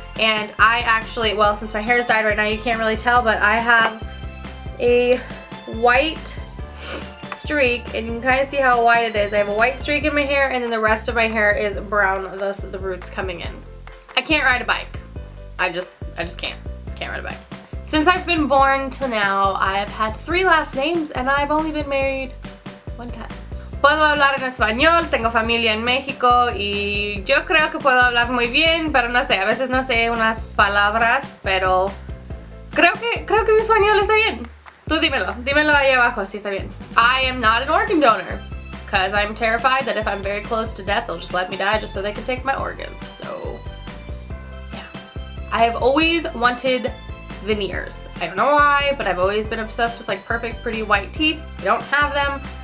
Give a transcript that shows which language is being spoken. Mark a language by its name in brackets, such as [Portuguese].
[English] And I actually, well, since my hair is dyed right now you can't really tell, but I have a white streak, and you can kind of see how white it is. I have a white streak in my hair, and then the rest of my hair is brown, thus the roots coming in. I can't ride a bike. I just can't ride a bike. Since I've been born to now, I have had 3 last names, and I've only been married 1 time. [Spanish] Puedo hablar en español, tengo familia en México, y yo creo que puedo hablar muy bien, pero no sé, a veces no sé unas palabras, pero creo que mi español está bien. Tú dímelo ahí abajo si está bien. [English] I am not an organ donor, because I'm terrified that if I'm very close to death, they'll just let me die just so they can take my organs. So, yeah. I have always wanted veneers. I don't know why, but I've always been obsessed with like perfect, pretty white teeth. I don't have them.